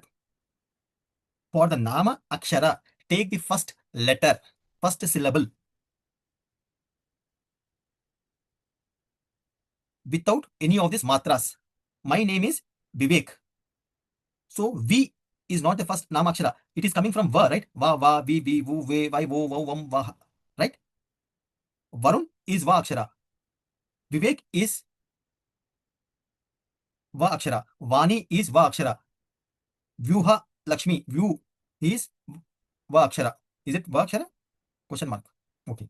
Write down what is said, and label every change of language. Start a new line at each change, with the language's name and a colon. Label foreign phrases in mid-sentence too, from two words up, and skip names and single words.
English: For the
Sanskrit: नाम अक्षर,
English: take the first letter, first syllable, without any of these matras. My name is Vivek. So V is not the first Namakshara. It is coming from Va, right? Va, va, vi, vu, ve, vai, vo, vau, vam, va. Right? Varun is
Sanskrit: व अक्षर.
English: Vivek is
Sanskrit: व अक्षर.
English: Vani is
Sanskrit: व अक्षर.
English: Vyuha Lakshmi. Vyu is
Sanskrit: व अक्षर.
English: Is it
Sanskrit: व अक्षर?
English: Question mark. Okay.